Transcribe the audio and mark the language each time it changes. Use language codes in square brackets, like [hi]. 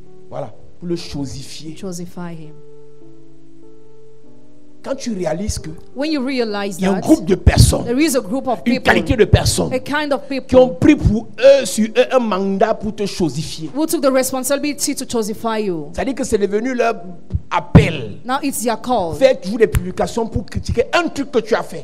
[fr] Voilà, pour le chosifier. [en] Chosify him. [fr] Quand tu réalises que [en] When you realize [fr] il y a un [en] that, [fr] groupe de personnes, [en] there is a group of [fr] une [en] people, [fr] qualité de personnes [en] a kind of [fr] qui ont [en] people [fr] pris pour eux, sur eux, un mandat pour te chosifier. [en] who took the responsibility to chosify you. [fr] C'est-à-dire que c'est devenu leur appel. [en] Now it's their call. [fr] Fais toujours des publications pour critiquer un truc que tu as fait.